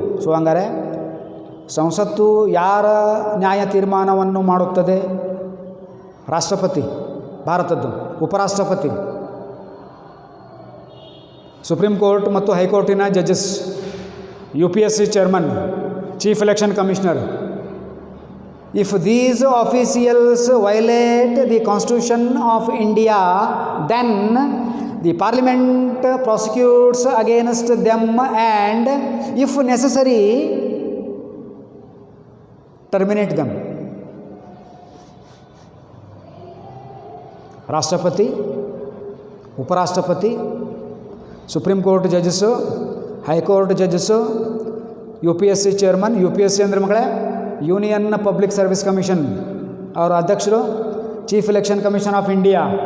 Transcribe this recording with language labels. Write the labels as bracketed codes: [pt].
[kn] So ಹಂಗಾರೆ ಸಂಸತ್ತು ಯಾರ ನ್ಯಾಯ ತೀರ್ಮಾನವನ್ನು ಮಾಡುತ್ತದೆ? ರಾಷ್ಟ್ರಪತಿ ಭಾರತದ್ದು, ಉಪರಾಷ್ಟ್ರಪತಿ, ಸುಪ್ರೀಂ ಕೋರ್ಟ್ ಮತ್ತು ಹೈಕೋರ್ಟಿನ judges, UPSC chairman, chief election commissioner. [en] If these officials violate the Constitution of India, then the Parliament prosecutes against them and, if necessary, terminate them. [kn] ರಾಷ್ಟ್ರಪತಿ, ಉಪರಾಷ್ಟ್ರಪತಿ, supreme court judges, high court judges, UPSC chairman. UPSC ಅಂದರೆ ಮಕ್ಕಳೇ union public service commission, ಅವರ ಅಧ್ಯಕ್ಷರು chief election commission of India.